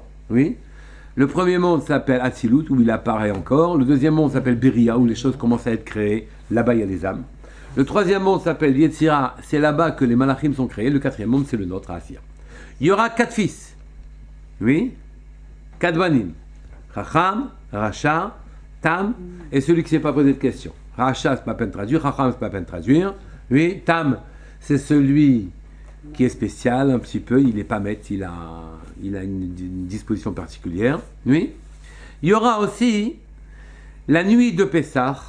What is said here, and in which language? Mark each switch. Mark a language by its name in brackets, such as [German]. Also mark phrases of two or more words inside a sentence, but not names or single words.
[French] Oui. Le premier monde s'appelle Atzilut, où il apparaît encore. Le deuxième monde s'appelle Beria, où les choses commencent à être créées. Là-bas, il y a les âmes. Le troisième monde s'appelle Yetzira, c'est là-bas que les malachim sont créés. Le quatrième monde, c'est le nôtre, Asir. Il y aura 4 fils. Oui. 4 banim. [Hebrew] חכם, רשע, [French] Tam, et celui qui ne s'est pas posé de question. Racha, c'est pas peine de traduire. Chacham, c'est pas peine de traduire. Oui. Tam, c'est celui qui est spécial un petit peu. Il n'est pas maître, il a une disposition particulière. Oui. Il y aura aussi la nuit de Pessah.